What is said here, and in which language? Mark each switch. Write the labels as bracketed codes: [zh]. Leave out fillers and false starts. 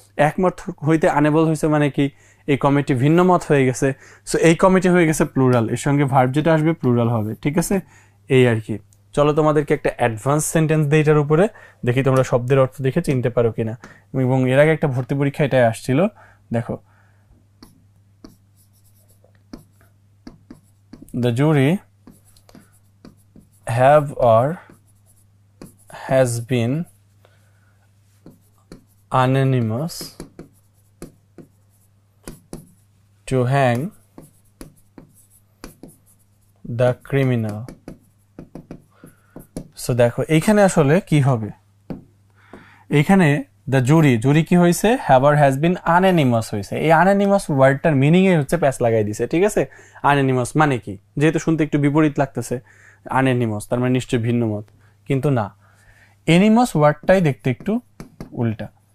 [bn] একমত হইতে আনএবল হয়েছে মানে কি? এই কমিটি ভিন্ন মত হয়ে গেছে, সো এই কমিটি হয়ে গেছে প্লুরাল, এর সঙ্গে ভার্ব যেটা আসবে প্লুরাল হবে। ঠিক আছে, এই আর কি। চলো তোমাদেরকে একটা অ্যাডভান্স সেন্টেন্স দিই এটার উপরে, দেখি তোমরা শব্দের অর্থ দেখে চিনতে পারো কিনা। এবং এর আগে একটা ভর্তি পরীক্ষা এটাই আসছিল, দেখো। [en] The jury have or has been unanimous to hang the criminal. [bn] So দেখো এইখানে আসলে কি হবে, এইখানে দ্য জুরি, জুরি কি হয়েছে? [en] have or has been unanimous [bn] হয়েছে। এই আনএনিমাস ওয়ার্ডটার মিনিং এ হচ্ছে প্যাচ লাগাই দিছে। ঠিক আছে, আনএনিমাস মানে কি? যেহেতু শুনতে একটু বিপরীত লাগতেছে, আনএনিমাস তার মানে নিশ্চয়ই ভিন্ন মত, কিন্তু না, এনিমাস ওয়ার্ডটাই দেখতে একটু উল্টা।